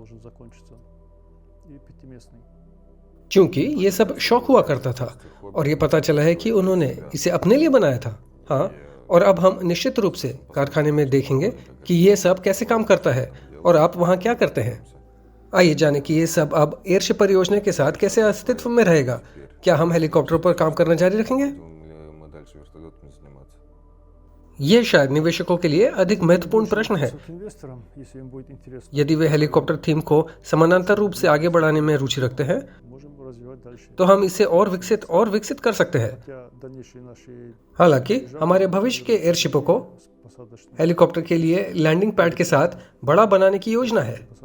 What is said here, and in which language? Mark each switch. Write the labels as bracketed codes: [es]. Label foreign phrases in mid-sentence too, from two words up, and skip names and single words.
[hi] क्योंकि ये सब शौक हुआ करता था और ये पता चला है कि उन्होंने इसे अपने लिए बनाया था। हाँ, और अब हम निश्चित रूप से कारखाने में देखेंगे कि ये सब कैसे काम करता है और आप वहाँ क्या करते हैं। आइए जाने कि ये सब अब एयरशिप परियोजना के साथ कैसे अस्तित्व में रहेगा। क्या हम हेलीकॉप्टर पर काम करना जारी रखेंगे? [ru] Будем ли мы дальше вертолетами заниматься? [hi] ये शायद निवेशकों के लिए अधिक महत्वपूर्ण प्रश्न है। यदि वे [en] helicopter theme [hi] को समानांतर रूप से आगे बढ़ाने में रुचि रखते हैं, तो हम इसे और विकसित कर सकते हैं। हालांकि हमारे भविष्य के एयरशिपों को हेलीकॉप्टर के लिए [en] landing pad [hi] के साथ बड़ा बनाने की योजना है।